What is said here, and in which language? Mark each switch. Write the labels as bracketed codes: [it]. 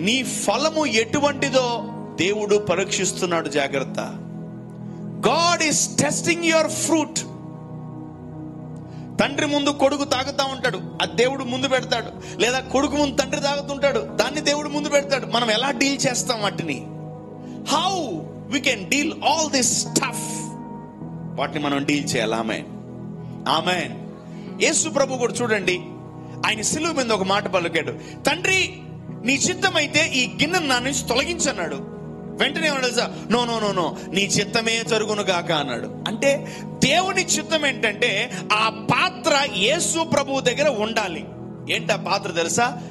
[te] నీ ఫలము ఎటువంటిదో దేవుడు పరీక్షిస్తున్నాడు. జాగ్రత్త. [en] God is testing your fruit. [te] తండ్రి ముందు కొడుకు తాగుతా ఉంటాడు, అది దేవుడు ముందు పెడతాడు. లేదా కొడుకు ముందు తండ్రి తాగుతుంటాడు, దాన్ని దేవుడు ముందు పెడతాడు. మనం ఎలా డీల్ చేస్తాం వాటిని? [en] How we can deal all this stuff? [te] వాటిని మనం డీల్ చేయాలి. ఆమేన్. యేసు ప్రభు కూడా చూడండి, ఆయన సిలువ మీద ఒక మాట పలికాడు, తండ్రి నీ చిత్తమైతే ఈ గిన్నెను నా నుంచి తొలగించన్నాడు. వెంటనే ఏమన్నాడు తెలుసా? నో, నీ చిత్తమే జరుగును గాక అన్నాడు. అంటే దేవుని చిత్తం ఏంటంటే ఆ పాత్ర యేసు ప్రభు దగ్గర ఉండాలి. ఏంటి ఆ పాత్ర తెలుసా?